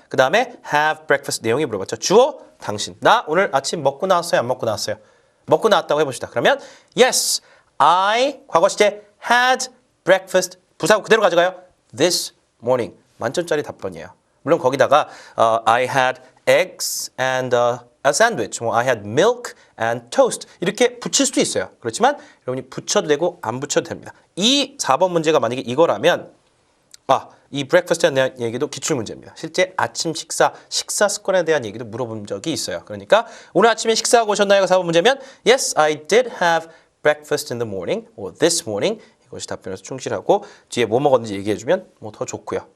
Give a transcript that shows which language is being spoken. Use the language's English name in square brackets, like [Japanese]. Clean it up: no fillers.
[Korean] 그 다음에 have breakfast 내용이 물어봤죠. 주어 당신. 나 오늘 아침 먹고 나왔어요? 안 먹고 나왔어요? 먹고 나왔다고 해봅시다. 그러면 yes, I 과거 시제 had breakfast 부사구 그대로 가져가요. This morning 만점짜리 답변이에요. 물론 거기다가 [English] I had eggs and a sandwich, I had milk and toast [Korean] 이렇게 붙일 수도 있어요. 그렇지만 여러분이 붙여도 되고 안 붙여도 됩니다. 이 4번 문제가 만약에 이거라면 이 breakfast에 대한 얘기도 기출문제입니다. 실제 아침 식사 습관에 대한 얘기도 물어본 적이 있어요. 그러니까 오늘 아침에 식사하고 오셨나요? 4번 문제면 [English] Yes, I did have breakfast in the morning or this morning [Korean] 이것이 답변에서 충실하고 뒤에 뭐 먹었는지 얘기해주면 뭐 더 좋고요.